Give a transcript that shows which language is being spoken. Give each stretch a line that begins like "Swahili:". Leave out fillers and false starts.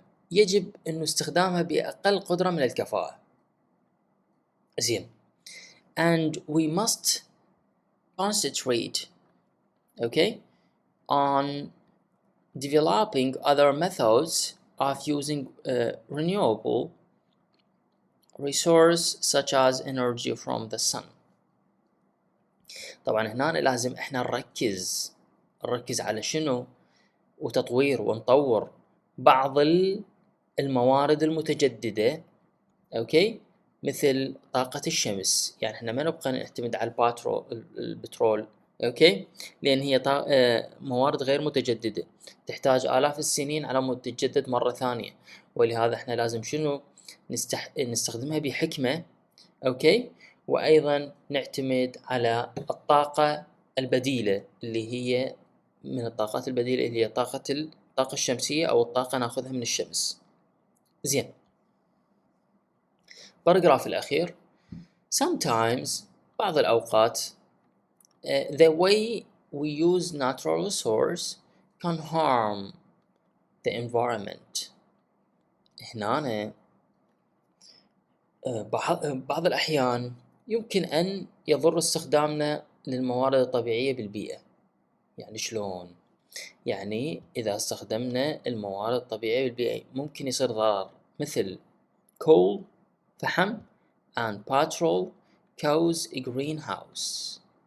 Arabic: يجب إنه استخدامها بأقل قدرة من الكفاءة. زين.
English: And we must concentrate, okay, on developing other methods of using renewable resource such as energy from the sun.
Arabic: طبعا هنا لازم احنا نركز على شنو؟ وتطوير ونطور بعض الموارد المتجددة، اوكي، مثل طاقة الشمس. يعني احنا ما نبقى نعتمد على البترول، اوكي، لان هي موارد غير متجددة تحتاج آلاف السنين على مود تتجدد مرة ثانية، ولهذا احنا لازم شنو؟ نستخدمها بحكمة، اوكي، وايضا نعتمد على الطاقة البديلة اللي هي من الطاقات البديلة اللي هي الطاقة الشمسية او الطاقة ناخذها من الشمس. زين. باراجراف الأخير.
English: Sometimes
Arabic: بعض الأوقات
English: the way we use natural resource can harm the environment.
Arabic: هنا بعض الأحيان يمكن أن يضر استخدامنا للموارد الطبيعية بالبيئة. يعني شلون؟ يعني إذا استخدمنا الموارد الطبيعية بالبيئة ممكن يصير ضرر، مثل coal فحم
English: and petrol cause a greenhouse.